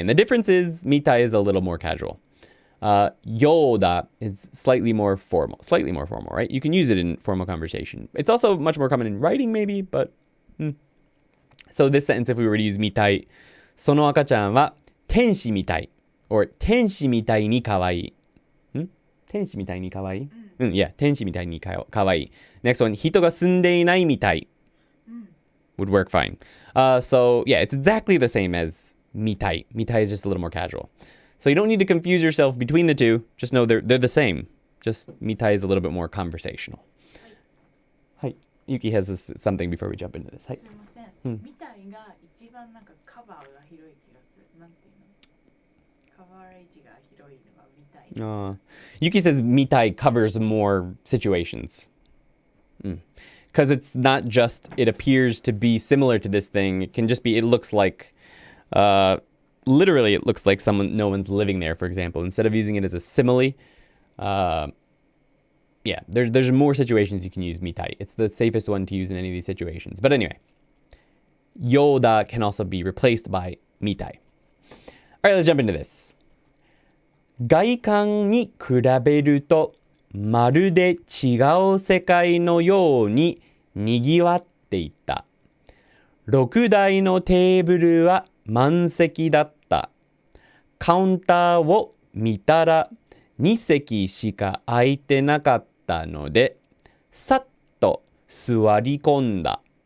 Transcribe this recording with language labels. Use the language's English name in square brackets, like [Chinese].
[English] And the difference is みたい is a little more casual. Yoda is slightly more formal, right? You can use it in formal conversation. It's also much more common in writing maybe, but So this sentence, if we were to use みたい, [Japanese] その赤ちゃんは天使みたい [English] or [Japanese] 天使みたいに可愛い。天使みたいに可愛い? Yeah, 天使みたいに可愛い. [English] Next one, [Japanese] 人が住んでいないみたい [English] would work fine. So yeah, it's exactly the same as みたい. みたい is just a little more casual. So you don't need to confuse yourself between the two. Just know they're the same. Just mitai is a little bit more conversational. Hi. Yuki has something before we jump into this. Hi. [Japanese] すいません。みたいが一番なんかカバーが広い気がする。なんていうの？カバーエッジが広いのがみたい。 [English] Yuki says mitai covers more situations. Because it's not just, it appears to be similar to this thing. It can just be, it looks like, literally it looks like no one's living there, for example. Instead of using it as a simile, yeah, there's more situations you can use mitai. It's the safest one to use in any of these situations. But anyway, yoda can also be replaced by mitai. All right, let's jump into this. [Japanese] 外観に比べるとまるで違う世界のようににぎわっていた。 6台のテーブルは満席だった。カウンターを見たら2席しか空いてなかったので、さっと座り込んだ。